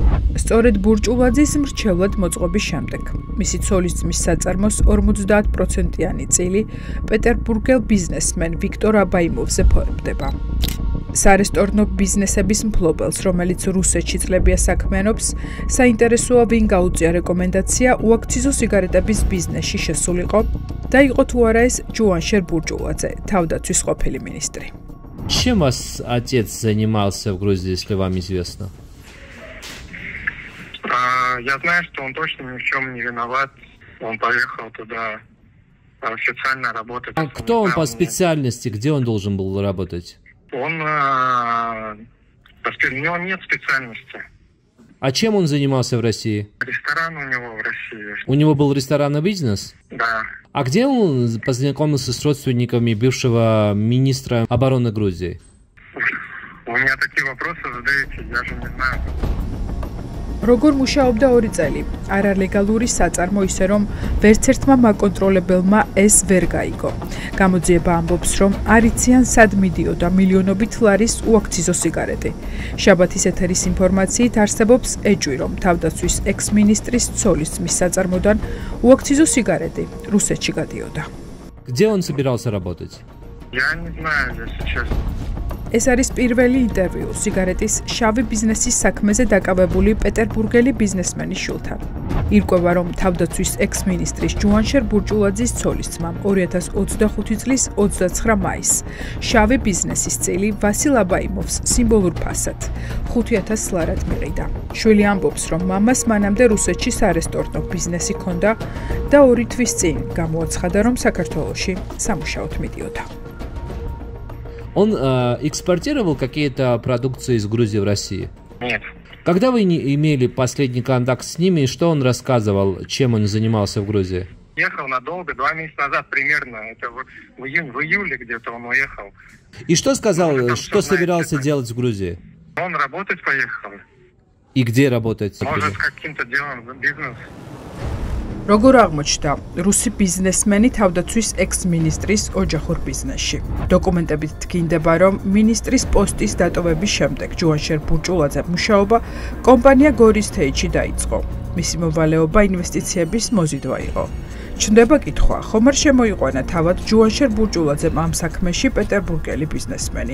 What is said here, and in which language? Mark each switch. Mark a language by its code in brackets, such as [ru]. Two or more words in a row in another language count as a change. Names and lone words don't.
[ka] სწორედ ბურჭულაძის მრჩევლად მოწყობის შემდეგ მისი ცოლის ძმის საწარმოს 50%-იანი წილი პეტერბურგელ ბიზნესმენ ვიქტორ აბაიმოვზე ფორებდება. სარესტორნო ბიზნესების მფლობელს, რომელიც რუსეთში წლებია საქმიანობს, საინტერესოა ვინ გაუწია რეკომენდაცია უაქციზო სიგარეტების ბიზნესში შესულიყო და იყო თუ არა ეს ჯუანშер ბურჭულაძე, თავდაცვის ყოფილი მინისტრი. [ru] Чем ваш отец занимался в Грузии, если вам известно? Я знаю, что он точно ни в чем не виноват. Он поехал туда официально работать. А кто он по специальности? Где он должен был работать? У него нет специальности. А чем он занимался в России? Ресторан у него в России. У него был ресторанный бизнес? Да. А где он познакомился с родственниками бывшего министра обороны Грузии? Вы меня такие вопросы задаете, я же не знаю. [ka] როგორ მუშაობდა 2 წელი? არალეგალური საწარმო ისე რომ ვერცერთმა მაკონტროლებელმა ეს ვერ გაიგო. გამოძიება ამბობს, რომ არ იციან სად მიდიოდა მილიონობით ლარის უაქციზო სიგარეტი. შაბათის ეთერის ინფორმაციით არსებობს ეჭვი, რომ თავდაცვის ექს-მინისტრის ცოლის ძმის საწარმოდან უაქციზო სიგარეტი რუსეთში გადიოდა. [ru] Где он собирался работать? Я не знаю, если честно. [ka] ეს არის პირველი ინტერვიუ სიგარეტის შავი ბიზნესის საქმეზე დაკავებული პეტერბურგელი ბიზნესმენის შვილთან. ირკვევა, რომ თავდაცვის ექს-მინისტრის ჯუანშერ ბურჭულაძის ცოლის ძმამ 2025 წლის 29 მაისს შავი ბიზნესის წილი ვასილ აბაიმოვს სიმბოლურ ფასად 5000 ლარად მიყიდა. შვილი ამბობს, რომ მამას მანამდე რუსეთში სარესტორნო ბიზნესი ჰქონდა და 2 თვის წინ გამოაცხადა, რომ საქართველოში სამუშაოდ მიდიოდა. [ru] Он экспортировал какие-то продукции из Грузии в Россию? Нет. Когда вы имели последний контакт с ними, и что он рассказывал, чем он занимался в Грузии? Ехал надолго, 2 месяца назад примерно, это в июле где-то он уехал. И что сказал, что собирался делать в Грузии? Он работать поехал. И где работать? Может, с каким-то делом бизнес. [ka] როგორ აღმოჩნდა რუსი ბიზნესმენი თავდაცვის ექს-მინისტრის ოჯახურ ბიზნესში. დოკუმენტებით დგინდება, რომ მინისტრის პოსტის დატოვების შემდეგ ჯუანშერ ბურჭულაძემ მუშაობა კომპანია გორიის თეითში დაიწყო. მისი მოვალეობა ინვესტიციების მოზიდვა იყო. ჩნდება კითხვა, ხომ არ შემოიყვანა თავად ჯუანშერ ბურჭულაძემ ამ საქმეში პეტერბურგელი ბიზნესმენი.